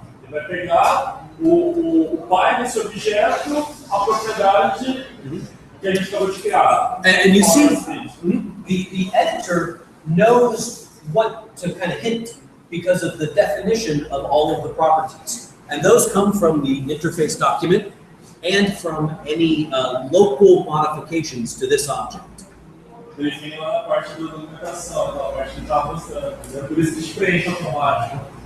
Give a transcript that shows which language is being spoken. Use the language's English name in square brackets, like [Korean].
[Portuguese] Ele vai pegar o pai desse objeto, a propriedade que a gente acabou de criar. [English] And you see, the editor knows what to kind of hint because of the definition of all of the properties. And those come from the interface document and from any local modifications to this object. [Portuguese] Define lá na parte da documentação, a parte que está mostrando. Por isso que a gente preenche automático.